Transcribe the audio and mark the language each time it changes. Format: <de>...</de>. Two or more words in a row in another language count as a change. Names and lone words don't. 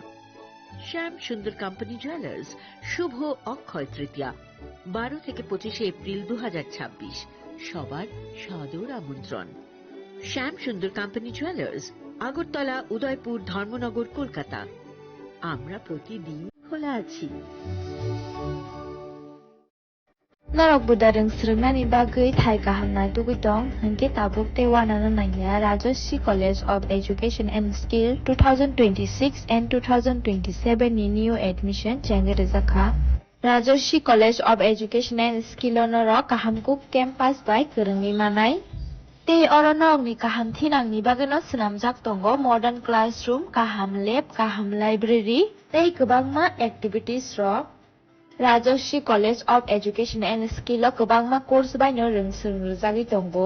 <bn>শ্যাম সুন্দর কোম্পানি জুয়েলার্স, শুভ অক্ষয় তৃতীয়া, 12 থেকে 25 এপ্রিল 2026। সবার সাদর আমন্ত্রণ। শ্যাম সুন্দর কোম্পানি জুয়েলার্স, আগরতলা, উদয়পুর, ধর্মনগর, কলকাতা। আমরা প্রতিদিন খোলা আছি।</bn> <trp>Narok budareng srengani bagai thai kahamnai tugitong hengke tabuk tewanana nanya Rajoshi College of Education and Skill 2026 and 2027 ni</trp> <en>new admission</en> <trp>jange rezakha Rajoshi College of Education and Skill onoro kahamkuk campus by kerengni manai te oronok ni kaham thinang ni bagano snamjak tongo</trp> <en>modern classroom,</en> <trp>kaham lab, kaham library tei kwbangma activities rok Rajoshi College of Education and Skill o kwbangma course baino rongsung rwjagui tongo.</trp>